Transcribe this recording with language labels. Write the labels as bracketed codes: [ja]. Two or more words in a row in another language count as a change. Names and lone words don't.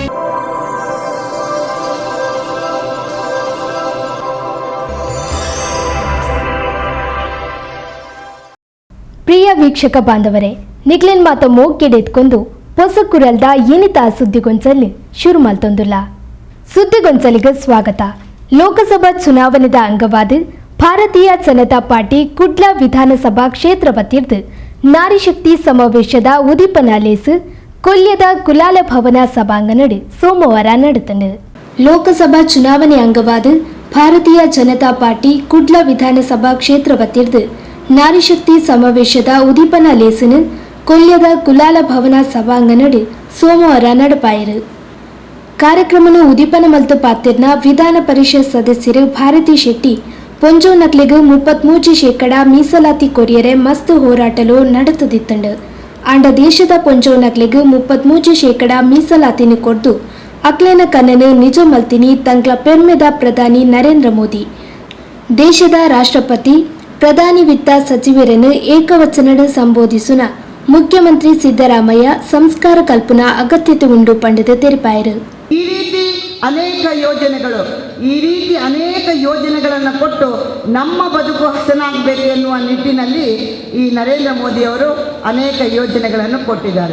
[tcy] ಪ್ರಿಯ ವೀಕ್ಷಕ ಬಾಂಧವರೇ, ನಿಗ್ಲೆನ್ ಮಾತ ಮೋಗ್ಗೆಡೆತ್ಕೊಂಡು ಹೊಸ ಕುರಲ್ದ ಏನಿತ ಸುದ್ದಿಗೊಂಚಲು ಶುರು ಮಾಡ್ತೊಂದುಲ್ಲ. [kn] ಸುದ್ದಿಗೊಂಚಲಿಗೆ ಸ್ವಾಗತ. [tcy] ಲೋಕಸಭಾ ಚುನಾವಣೆದ ಅಂಗವಾದ ಭಾರತೀಯ ಜನತಾ ಪಾರ್ಟಿ ಕುಡ್ಲ ವಿಧಾನಸಭಾ ಕ್ಷೇತ್ರ ವತಿರ್ದು ನಾರಿ ಶಕ್ತಿ ಸಮಾವೇಶದ ಉದಿಪನಾಲೇಸು ಕೊಲ್ಯದ ಕುಲಾಲ ಭವನ ಸಭಾಂಗಣಡು ಸೋಮವಾರ ನಡೆತಂಡು. ಲೋಕಸಭಾ ಚುನಾವಣೆ ಅಂಗವಾದ ಭಾರತೀಯ ಜನತಾ ಪಾರ್ಟಿ ಕುಡ್ಲ ವಿಧಾನಸಭಾ ಕ್ಷೇತ್ರ ವತಿರ್ದು ನಾರಿ ಶಕ್ತಿ ಸಮಾವೇಶದ ಉದಿಪನಾಲೇಸು ಕೊಲ್ಯದ ಕುಲಾಲ ಭವನ ಸಭಾಂಗಣಡು ಸೋಮವಾರ ನಡಪಾಯಿರು. ಕಾರ್ಯಕ್ರಮನ ಉದಿಪನ ಮಲ್ತು ಪಾತಿರ್ನ ವಿಧಾನ ಪರಿಷತ್ ಸದಸ್ಯರು ಭಾರತಿ ಶೆಟ್ಟಿ ಪೊಂಜೋನಕ್ಲೆಗ್ 33% ಮೀಸಲಾತಿ ಕೊರಿಯರೆ ಮಸ್ತ್ ಹೋರಾಟಲು ನಡೆತದಿತ್ತಂಡು. ಆಂಡ ದೇಶದ ಪೊಂಜೋನಕ್ಲೆಗ್ 33% ಮೀಸಲಾತಿನಿ ಕೊಡ್ದು ಅಕ್ಲೇನ ಕನ್ನನು ನಿಜ ಮಲ್ತಿನಿ ತಂಗ್ಲ ಪೆರ್ಮೆದ ಪ್ರಧಾನಿ ನರೇಂದ್ರ ಮೋದಿ ದೇಶದ ರಾಷ್ಟ್ರಪತಿ ಪ್ರಧಾನಿ ವಿತ್ತ ಸಚಿವರನ್ನು ಏಕವಚನದ ಸಂಬೋಧಿಸುನ ಮುಖ್ಯಮಂತ್ರಿ ಸಿದ್ದರಾಮಯ್ಯ ಸಂಸ್ಕಾರ ಕಲ್ಪನಾ ಅಗತ್ಯತೆ ಉಂಡು ಪಂಡಿತ ತೆರಿಪಾಯರು. [kn] ಈ ರೀತಿ ಅನೇಕ ಯೋಜನೆಗಳನ್ನು ಕೊಟ್ಟು ನಮ್ಮ ಬದುಕು ಹಸನಾಗಬೇಕು ಎನ್ನುವ ನಿಟ್ಟಿನಲ್ಲಿ ಈ ನರೇಂದ್ರ ಮೋದಿಯವರು ಅನೇಕ ಯೋಜನೆಗಳನ್ನು ಕೊಟ್ಟಿದ್ದಾರೆ.